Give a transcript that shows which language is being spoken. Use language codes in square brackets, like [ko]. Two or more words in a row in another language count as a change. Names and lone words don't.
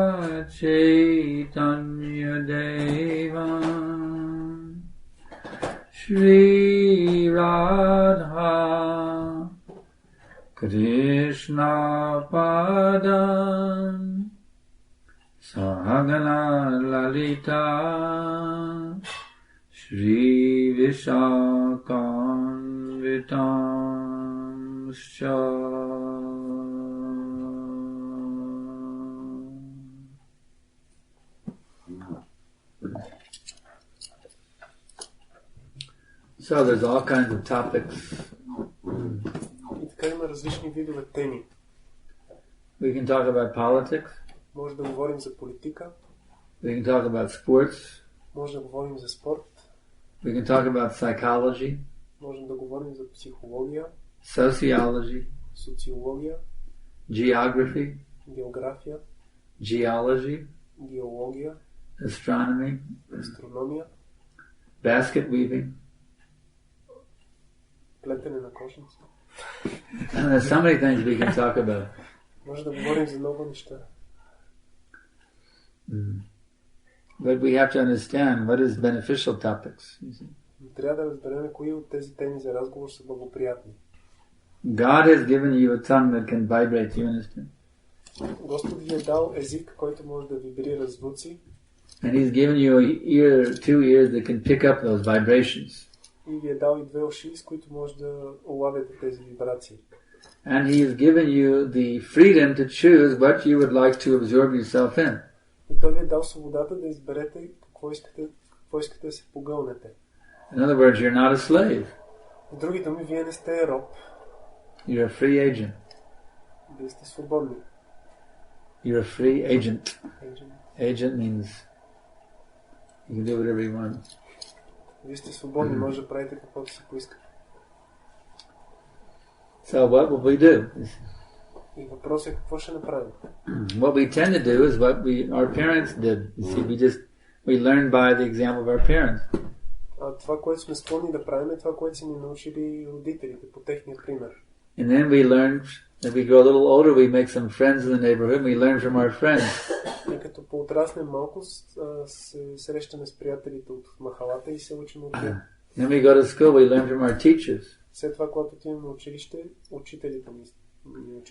[sa] चैतन्य देवं श्री राधा कृष्ण पदं सहगण ललिता श्री विशाखान्वितांश्च. [en] So there's all kinds of topics. [bg] И така има различни видове теми. [en] We can talk about politics. [bg] Може да говорим за политика. [en] We can talk about sports. [bg] Може да говорим за спорт. [en] We can talk about psychology. [bg] Можем да говорим за психология. [en] Sociology. [bg] Социология. [en] Geography. [bg] География. [en] Geology. [bg] Геология. [en] Astronomy. [bg] Астрономия. [en] Basket weaving. [bg] Плетене на кошници. [en] And there's so many things we can talk about. [bg] Може да говорим за много неща. [en] But we have to understand what is beneficial topics. [bg] Трябва да разберем кои от тези теми за разговор са благоприятни. [en] God has given you a tongue that can vibrate, you understand? [bg] Господ ви е дал език, който може да вибрира звуци. [en] And He's given you two ears that can pick up those vibrations. [bg] И ви е дал и две уши, с които може да улавяте тези вибрации. [en] And He has given you the freedom to choose what you would like to absorb yourself in. [bg] И Той ви е дал свободата да изберете какво искате да се погълнете. [en] In other words, you're not a slave. [bg] В други думи, вие не сте роб. [en] You're a free agent. [bg] Вие сте свободни. [en] You're a free agent. Agent means you can do whatever you want. [bg] Вие сте свободни, може да правите каквото си поискате. [en] So what will we do? [bg] И въпросът е какво ще направим. [en] What we tend to do is what our parents did. You see, we learn by the example of our parents. [bg] Това, което сме склонни да правим, е това, което са ни научили родителите по техния пример. [en] And then we learn, as we grow a little older, we make some friends in the neighborhood, and we learn from our friends. [bg] И като поотраснем малко, се срещаме с приятелите от махалата и се учим от тях. [en] Then we go to school, we learn from our teachers. [bg] След това, когато отиваме на училище, учителите ни учат.